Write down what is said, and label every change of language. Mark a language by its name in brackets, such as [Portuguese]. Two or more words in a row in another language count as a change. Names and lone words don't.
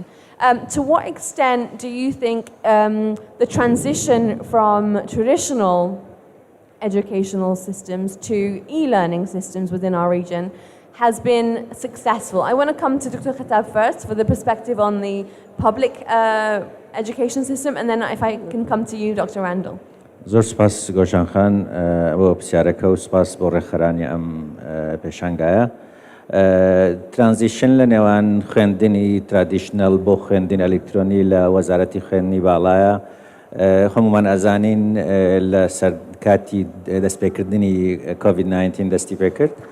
[English] To what extent do you think the transition from traditional educational systems to e-learning systems within our region has been successful? I want to come to Dr. Khattab first for the perspective on the public education system, and then if I can come to you, Dr. Randall. [Central Kurdish] زۆر سپاس گۆشان خان بۆ پرسیارەکە و سپاس بۆ ڕێکخەرانی ئەم پێشانگایە. ترانزیشن لە نێوان خوێندنی ترادیشنەل بۆ خوێندنی ئەلکترۆنی لە وەزارەتی خوێندنی باڵایە هەمومان ئەزانین لە سەر کاتی دەستپێکردنی کۆڤید-19 دەستی پێ کرد.